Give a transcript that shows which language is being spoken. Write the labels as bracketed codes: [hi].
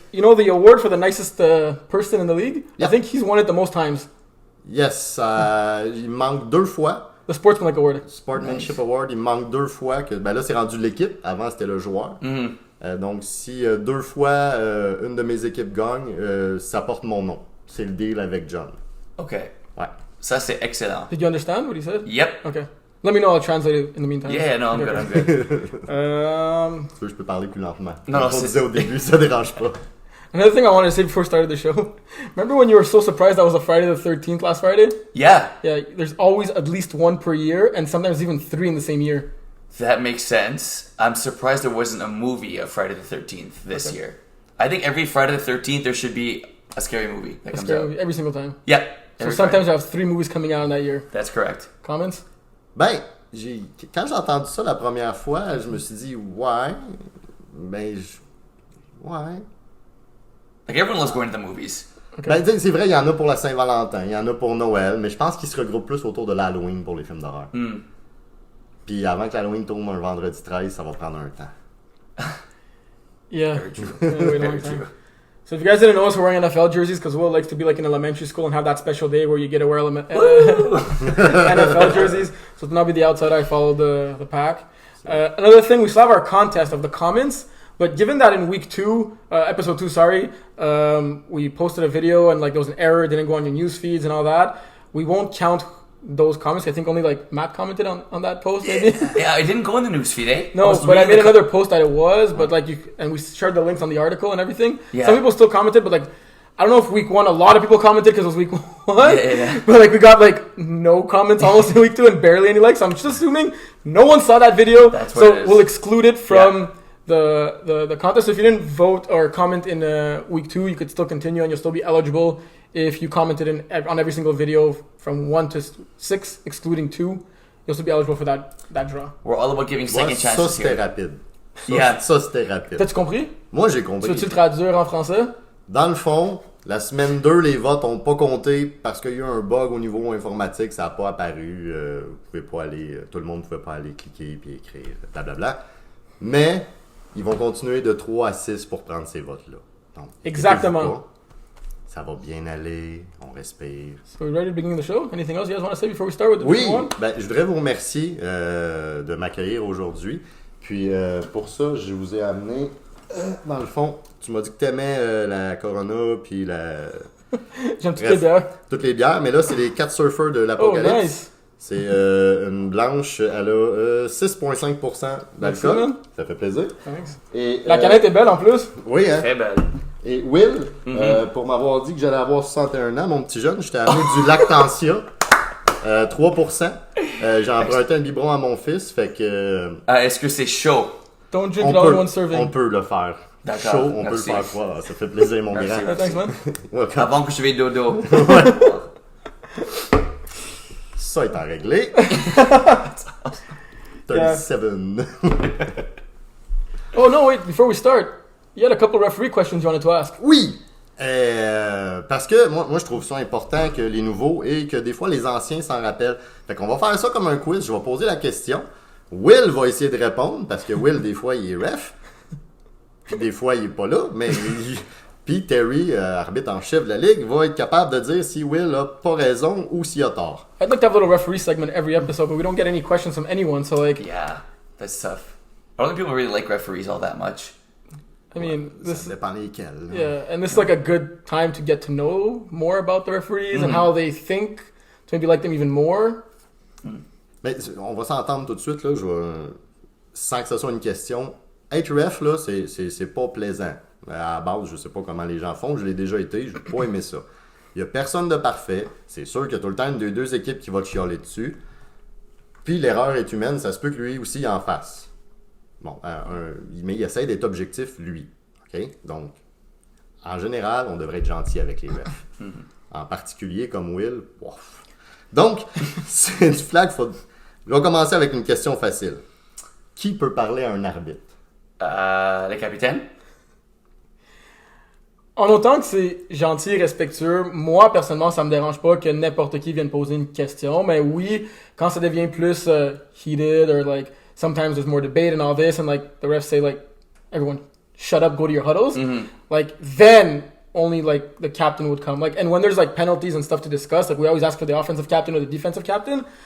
[en] You know the award for the nicest person in the league? Yeah. I think he's won it the most times. [fr] Yes, il manque 2 fois. [en] The Sportsmanlike Award. [fr] Sportsmanship Award, il manque 2 fois. Là, c'est rendu l'équipe. Avant, c'était le joueur. Mm-hmm. Donc, si 2 fois une de mes équipes gagne, ça porte mon nom. C'est le deal avec John. OK. Ouais. Ça, c'est excellent. [en] Did you understand what he said? Yep. Okay. Let me know. I'll translate it in the meantime. Yeah, no, I'm good. [fr] Tu veux, je peux parler plus lentement. Non, on disait au début, ça dérange pas. [en] Another thing I wanted to say before we started the show. Remember when you were so surprised that was a Friday the 13th last Friday? Yeah. Yeah, there's always at least 1 per year, and sometimes even 3 in the same year. That makes sense. I'm surprised there wasn't a movie of Friday the 13th this year. I think every Friday the 13th there should be a scary movie that comes out. Movie, every single time. Yeah. So sometimes I have 3 movies coming out in that year. That's correct. Comments? [fr] Ben, quand j'ai entendu ça la première fois, je me suis dit, ouais. [en] Like everyone loves going to the movies. Okay. [fr] Ben, c'est vrai, il y en a pour la Saint-Valentin, il y en a pour Noël, mais je pense qu'ils se regroupent plus autour de l'Halloween pour les films d'horreur. Puis avant que l'Halloween tombe un vendredi 13, ça va prendre un temps. [en] Yeah. Very true. Very true. So if you guys didn't know us, we're wearing NFL jerseys because Will likes to be in elementary school and have that special day where you get to wear NFL jerseys. So to not be the outsider, I follow the pack. Another thing, we still have our contest of the comments. But given that in week 2, episode 2, we posted a video and there was an error, it didn't go on your news feeds and all that, we won't count those comments. I think only Matt commented on that post, maybe. Yeah, it didn't go in the news feed, eh? No, but I made another post that it was, but and we shared the links on the article and everything. Yeah. Some people still commented, but I don't know if week 1 a lot of people commented because it was week 1. Yeah. But we got no comments almost in week 2 and barely any likes. So I'm just assuming no one saw that video. That's what it is. We'll exclude it from the contest. So if you didn't vote or comment in week 2, you could still continue and you'll still be eligible if you commented on every single video from 1 to 6, excluding 2. You'll still be eligible for that draw. We're all about giving second chances [fr] Ça, c'était [en] here. [fr] rapide. [en] Yeah. [fr] Ça, c'était rapide. T'as-tu compris? Moi, j'ai compris. Tu veux-tu le traduire en français? Dans le fond, La semaine 2, les votes n'ont pas compté parce qu'il y a eu un bug au niveau informatique, ça n'a pas apparu. Vous pouvez pas aller, tout le monde ne pouvait pas aller cliquer et écrire, blablabla. Mais ils vont continuer de 3 à 6 pour prendre ces votes-là. Donc, Exactement. Ça va bien aller, on respire. [en] So we're ready to begin the show? Anything else you guys want to say before we start with the [fr] Oui, [en] one? [fr] je voudrais vous remercier de m'accueillir aujourd'hui. Puis pour ça, je vous ai amené, dans le fond, tu m'as dit que tu aimais la Corona puis la... J'aime toutes les bières. Toutes les bières, mais là, c'est les 4 surfers de l'Apocalypse. [en] Oh, nice. [fr] C'est une blanche, elle a 6,5% d'alcool. Merci, Ça fait plaisir. [en] Thanks. [fr] Et, La canette est belle en plus. Oui, hein? Très belle. Et Will, pour m'avoir dit que j'allais avoir 61 ans, mon petit jeune, je t'ai amené du Lactantia, 3%. J'ai emprunté un biberon à mon fils, fait que... Est-ce que c'est chaud? [en] Don't drink it all in one serving. [fr] On peut le faire. D'accord, Chaud, on merci. peut le faire froid. Ça fait plaisir, mon Merci. grand. [en] Thanks, man. [fr] Avant que je vais dodo. Ça étant réglé. 37. [en] Oh no, wait, before we start, you had a couple referee questions you wanted to ask. [fr] Oui! Parce que moi, je trouve ça important que les nouveaux et que des fois les anciens s'en rappellent. Fait qu'on va faire ça comme un quiz. Je vais poser la question. Will va essayer de répondre parce que Will, des fois, il est ref. Puis des fois, il est pas là. Mais puis Terry, arbitre en chef de la ligue, va être capable de dire si Will a pas raison ou s'il a tort. [en] I'd like to have a little referee segment every episode, but we don't get any questions from anyone, so like, Yeah, that's tough. I don't think people really like referees all that much. I mean, this [fr] Ça dépend lesquels. là. [en] yeah, and this is like a good time to get to know more about the referees and how they think, to maybe like them even more. [fr] Mais on va s'entendre tout de suite, là, sans que ce soit une question. Être ref, là, c'est pas plaisant. À la base, je sais pas comment les gens font, je l'ai déjà été, je n'ai pas aimé ça. Il y a personne de parfait, c'est sûr qu'il y a tout le temps une des deux équipes qui va te chialer dessus. Puis l'erreur est humaine, ça se peut que lui aussi en fasse. Bon, mais il essaie d'être objectif, lui. OK? Donc, en général, on devrait être gentil avec les refs. En particulier, comme Will, ouf. Donc, c'est du flag football. Je vais commencer avec une question facile. Qui peut parler à un arbitre? Le capitaine? En autant que c'est gentil et respectueux, moi, personnellement, ça me dérange pas que n'importe qui vienne poser une question. Mais oui, quand ça devient plus [en] heated or like sometimes there's more debate and all this and like the refs say like, everyone shut up, go to your huddles. Like then only like the captain would come. Like, and when there's like penalties and stuff to discuss, like we always ask for the offensive captain or the defensive captain.